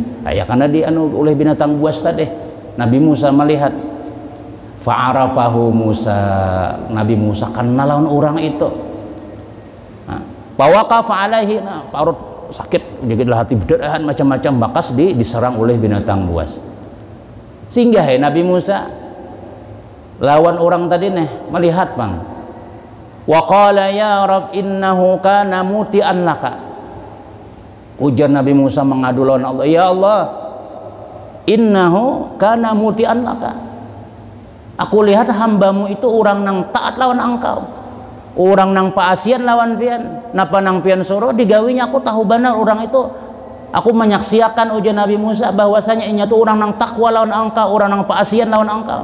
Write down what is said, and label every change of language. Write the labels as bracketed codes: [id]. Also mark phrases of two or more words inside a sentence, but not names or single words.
[bjn] Ya karena oleh binatang buas tadi. Nabi Musa melihat, fa'arafahu Musa, Nabi Musa kenal lawan orang itu. [ar] فوقف عليه, [bjn] parut sakit, jadi hati berdarahan macam-macam, bakas diserang oleh binatang buas. Sehingga Nabi Musa lawan orang tadi nih melihat bang, [ar] وقال يا رب إنه كان مطيعا لك. [bjn] Ujar Nabi Musa mengadu lawan Allah, [ar] يا الله إنه كان مطيعا لك, [bjn] aku lihat hambamu itu orang nang taat lawan engkau, orang nang paasian lawan pian, napa nang pian suruh digawinya aku tahu benar orang itu. Aku menyaksikan ujar Nabi Musa bahwasanya inya tuh orang nang takwa lawan engkau, orang nang paasian lawan engkau.